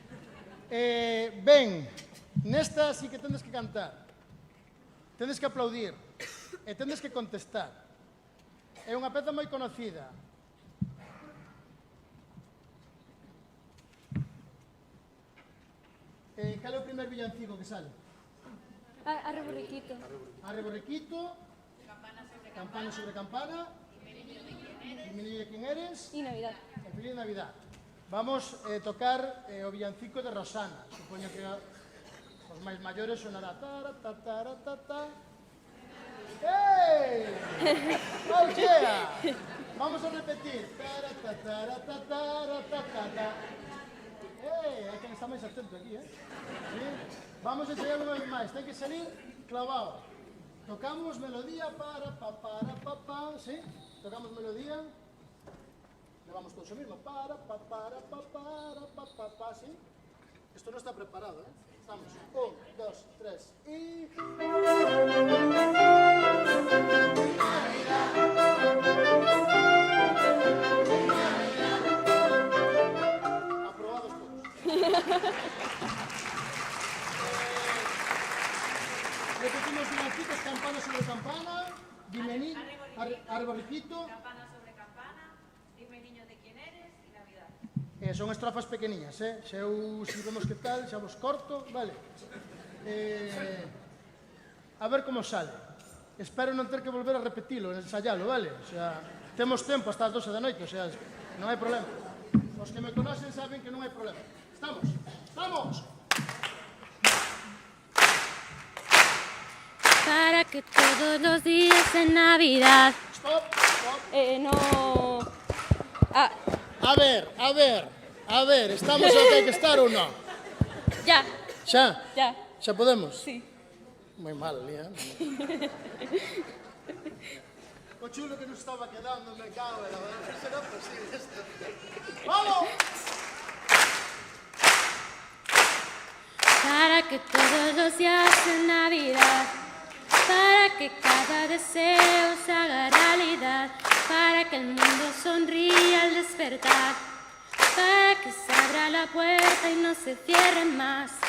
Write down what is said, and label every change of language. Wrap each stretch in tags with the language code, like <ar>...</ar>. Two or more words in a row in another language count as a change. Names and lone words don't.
<gl>Ben, nesta sí que tendes que cantar. Tendes que aplaudir. E tendes que contestar. É unha peza moi conocida. Cal é o primer villancico que sale?</gl> <es>Arre borriquito. Arre borriquito, campana sobre campana, y menino de quién eres, Y Navidad.</es> <gl>e feliz Navidad. Vamos tocar o villancico de Rosana. Supoño que os máis maiores sonará tara, ta, tara, ta, ta. ¡Hey! ¡Oh, yeah!</gl> <es>Vamos a repetir. Tara, ta, tara, ta, tara, ta, ta, ta.</es> <gl>Hai quen está máis atento aquí, Sí? Vamos a ensayar unha vez máis. Ten que salir clavado. Tocamos melodía para, pa, ¿sí? Tocamos melodía.</gl> <es>Le vamos todos lo mismo. Para, ¿sí? Esto no está preparado, Estamos. 1, 2, 3 y... Aprobados todos. Repetimos villancicos, campana sobre campana, dime arre borriquito. Campana sobre campana, dime niño de quién eres y Navidad.</es> <gl>Son estrofas pequeniñas, Se eu si vemos que tal, xa vos corto, vale.</gl> <es>A ver como sale.</es> <gl>Espero non ter que volver a repetilo, ensayalo, vale?</gl> <es>O sea,</es> <gl>temos tempo hasta as 12 da noite,</gl> <es>o sea,</es> <gl>non hai problema. Os que me conocen saben que non hai problema.</gl> <es>Estamos? Estamos! Para que todos los días en Navidad.</es> <en>Stop, stop.</en> <es>No. Ah,</es> <gl>A ver, estamos ao que hai que estar ou non?</gl> <es>ya,</es> <gl>Xa?</gl> <es>ya.</es> <gl>Xa podemos?</gl> <es>Sí.</es> <gl>Moi mal, Lía. O chulo que nos estaba quedando,</gl> <es>me cago en la verdad. No será posible esto. ¡Vamos! Para que todos los días en Navidad, para que cada deseo se haga realidad, para que el mundo sonría al despertar, para que se abra la puerta y no se cierre más.</es>